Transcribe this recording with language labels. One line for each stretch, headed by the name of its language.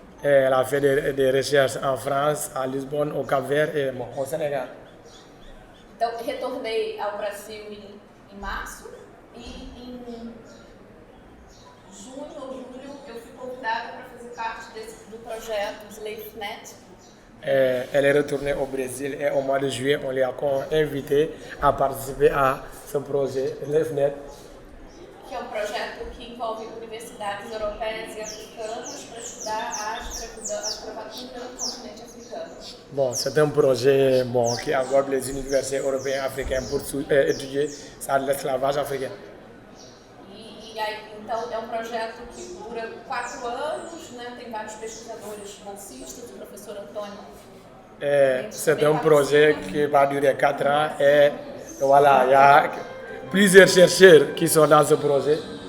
French: Elle a fait des recherches en France, à Lisbonne, au Cap-Vert et bon, au Sénégal.
Portuguese: Então, retornei ao Brasil em março e em junho ou julho eu fui convidada para fazer parte do projeto SlaveNet.
French: Elle est retournée au Brésil et au mois de juillet, on l'a invité à participer à ce projet SlaveNet.
Portuguese: Que é um projeto que envolve universidades europeias e africanas para estudar a escravatura no continente africano.
French: Bon, c'est un projet qui englobe les universités européennes et africaines pour étudier l'esclavage africain.
Portuguese: E aí, então, é um projeto que dura 4 anos, né? Tem vários pesquisadores bolsistas, o professor Antônio.
French: C'est un projet qui va durer 4 ans et voilà, il y a plusieurs chercheurs qui sont dans ce projet.